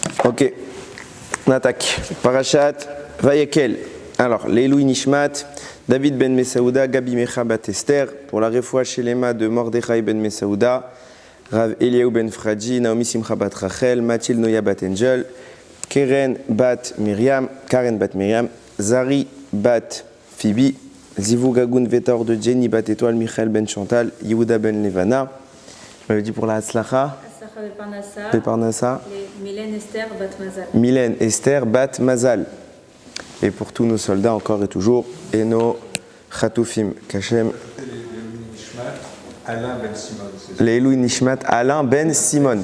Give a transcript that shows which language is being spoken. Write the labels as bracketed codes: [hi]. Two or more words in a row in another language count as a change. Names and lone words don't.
[fr] Ok, on attaque. Parashat Vayakel. Alors, [he] לעילוי נשמת, [fr] David ben Mesaouda, Gabi Mecha bat Esther, pour la [he] רפואה שלמה [fr] de Mordechai ben Mesaouda, Rav Eliaou ben Fradji, Naomi Simcha bat Rachel, Mathilde Noya bat Angel, Karen bat Myriam, Zari bat Phoebe, Zivou Gagoun Vetor de Jenny bat Étoile, Michael ben Chantal, Yehuda ben Levana. Je m'avais dit pour la Hatzlacha. Beparnassa. Mylène Esther bat Mazal. Mylène Esther bat Mazal. Et pour tous nos soldats encore et toujours, et nos Chatoufim, Kachem. [he] לעילוי נשמת Alain ben Simon.